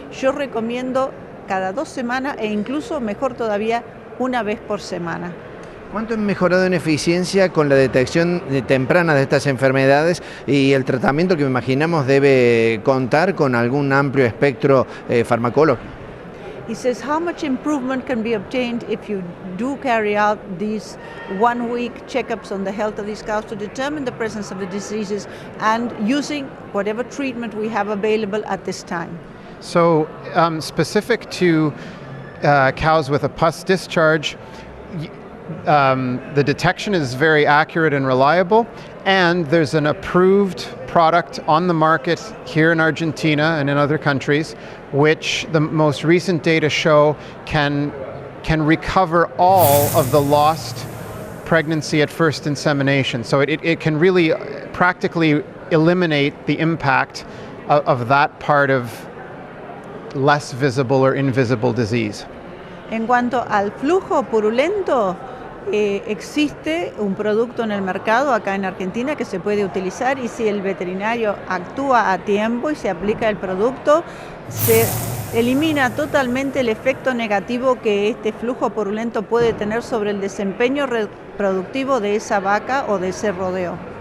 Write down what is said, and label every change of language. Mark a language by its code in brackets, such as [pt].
[es] Yo recomiendo cada 2 semanas e incluso mejor todavía una vez por semana. ¿Cuánto han mejorado en eficiencia con la detección temprana de estas enfermedades y el tratamiento que me imaginamos debe contar con algún amplio espectro farmacológico? [en] He says how much improvement can be obtained if you do carry out these 1-week checkups on the health of these cows to determine the presence of the diseases and using whatever treatment we have available at this time. So specific to cows with a pus discharge, the detection is very accurate and reliable, and there's an approved product on the market here in Argentina and in other countries, which the most recent data show can recover all of the lost pregnancy at first insemination. So it can really practically eliminate the impact of that part of less visible or invisible disease. [es] En cuanto al flujo purulento, existe un producto en el mercado acá en Argentina que se puede utilizar, y si el veterinario actúa a tiempo y se aplica el producto, se elimina totalmente el efecto negativo que este flujo purulento puede tener sobre el desempeño reproductivo de esa vaca o de ese rodeo.